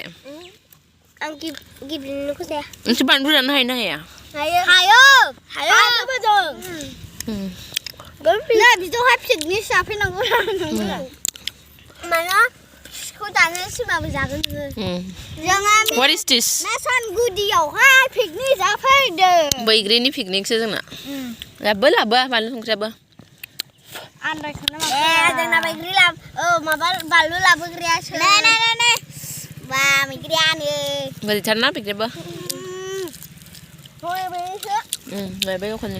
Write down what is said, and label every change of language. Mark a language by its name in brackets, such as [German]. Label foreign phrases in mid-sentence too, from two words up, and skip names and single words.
[Bodo] आं गिबिनिखौ जाया नोंसोर बानलु जानो हायो ना हाया हायो मोजां नै बिदियावहाय पिकनिक जाफैनांगौ माना खौ दानो सिमाबो जागोन जोङो [English] What is this? [Bodo] नासानगुदियावहाय पिकनिक जाफैदों Bwigriनि पिकनिकसो जोंना लाबो बानलु संख्रियाबो जोंना बैग्रि माबा बानलु लाबोग्रायासो नै बा बैग्रियानो गोदैथारना पिकनिकबो लायबाय खननै